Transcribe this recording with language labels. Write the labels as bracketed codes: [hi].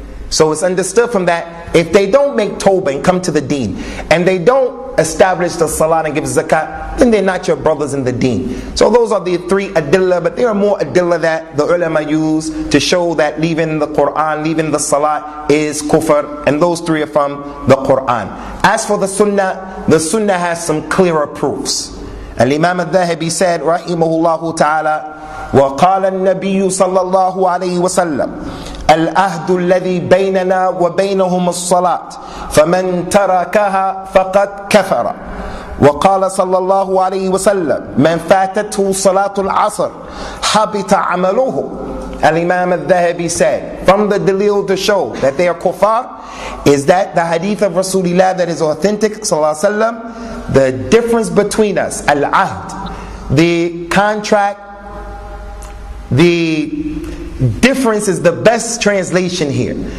[en] So it's understood from that, if they don't make tawbah and come to the deen, and they don't establish the salah and give zakat, then they're not your brothers in the deen. So those are the three adillah, but there are more adillah that the ulama use to show that leaving the Quran, leaving the salah is kufr, and those three are from the Quran. As for the sunnah has some clearer proofs. Al-Imam al-Dhahabi said, rahimahullahu ta'ala, [ar] وقال النبي صلى الله عليه وسلم العهد الذي بيننا وبينهم الصلاة فمن تركها فقد كفر وقال صلى الله عليه وسلم من فاتته صلاة العصر حبط عمله. [en] Al-Imam al-Dhahabi said, from the dalil to show that they are kuffar is that the hadith of Rasulullah that is authentic sallallahu alaihi wasallam, the difference between us, al-ahd, the contract, the difference is the best translation here.